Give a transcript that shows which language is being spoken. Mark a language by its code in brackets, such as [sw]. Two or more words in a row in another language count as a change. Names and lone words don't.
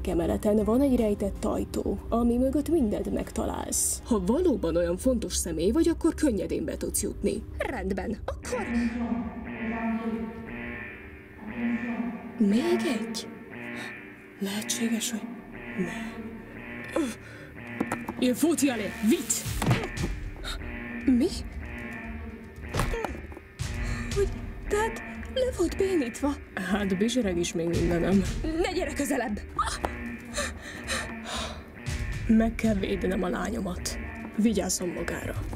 [hu] emeleten van egy rejtett ajtó, ami mögött mindent megtalálsz. Ha valóban olyan fontos személy vagy, akkor könnyedén be tudsz jutni. Rendben, akkor... Még egy? Lehetséges, hogy... [fr] Ne. Il faut y aller, vite! [hu] Mi? Hogy, tehát le volt bénítva? Hát bizsereg is még mindenem. Ne gyere közelebb! Meg kell védenem a lányomat. Vigyázzon magára.